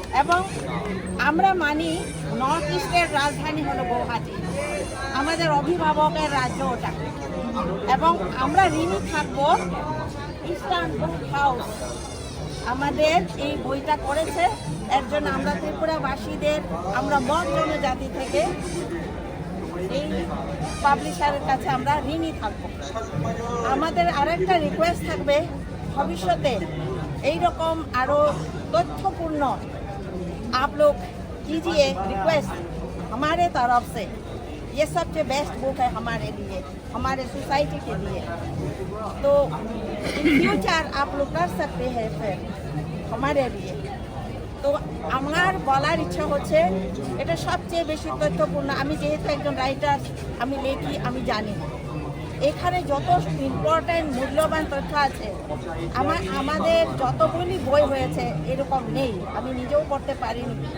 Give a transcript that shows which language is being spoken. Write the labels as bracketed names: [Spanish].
[Bangla] এবং আমরা মানি নর্থ ইস্টের রাজধানী হলো গৌহাটি, আমাদের অভিভাবকের রাজ্য ওটা, এবং আমরা ঋণী থাকবো ইস্টার্ন বুক হাউস আমাদের এই বইটা করেছে। এর জন্য আমরা ত্রিপুরাবাসীদের, আমরা মগ জনজাতি থেকে এই পাবলিশারের কাছে আমরা ঋণী থাকবো। আমাদের আরেকটা রিকোয়েস্ট থাকবে, ভবিষ্যতে এইরকম আরও [Hindi] तथ्यपूर्ण आप लोग कीजिए रिक्वेस्ट हमारे तरफ से। ये सबसे बेस्ट बुक है हमारे लिए, हमारे सोसाइटी के लिए। तो इन फ्यूचर आप लोग कर सकते हैं फिर हमारे लिए। [Bangla] তো আমার বলার ইচ্ছা হচ্ছে, এটা সবচেয়ে বেশি তথ্যপূর্ণ। আমি যেহেতু একজন রাইটার, আমি লেখি, আমি জানি এখানে যত ইম্পর্ট্যান্ট মূল্যবান তথ্য আছে, আমাদের যতগুলি বই হয়েছে এরকম নেই, আমি নিজেও পড়তে পারিনি।